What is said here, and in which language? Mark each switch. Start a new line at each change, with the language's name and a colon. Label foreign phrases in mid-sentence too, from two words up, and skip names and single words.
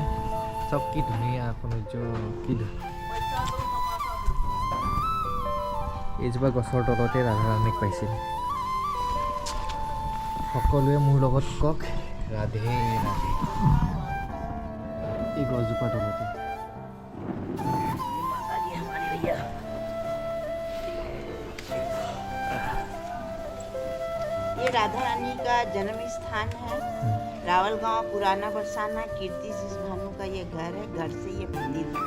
Assamese: চব কি ধুনীয়া সৌন্দৰ্য, কি এইজোপা গছৰ তলতে ৰাধা ৰাণীক পাইছিল। সকলোৱে মোৰ লগত কওক, ৰাধে ৰাধে। এই গছজোপা তলতে
Hindi: ये राधा रानी का जन्म स्थान है। रावल गांव पुराना बरसाना कीर्ति भानु का ये घर है। घर से ये मंदिर बना।